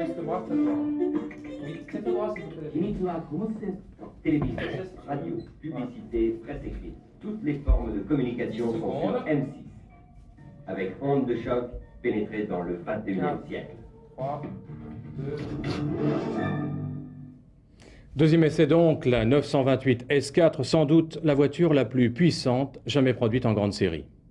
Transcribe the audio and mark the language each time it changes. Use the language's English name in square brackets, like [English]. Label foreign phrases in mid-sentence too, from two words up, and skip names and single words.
[French] droit, c'est droit. Oui, c'est droit, s'il vous plaît. [Japanese] 秘密はコンセプト。 [French] télévision, radio, publicité, presse écrite. Toutes les formes de communication sont sur M6. Avec onde de choc pénétrée dans le 21e siècle. 3, 2... Deuxième essai donc, la 928 S4, sans doute la voiture la plus puissante jamais produite en grande série.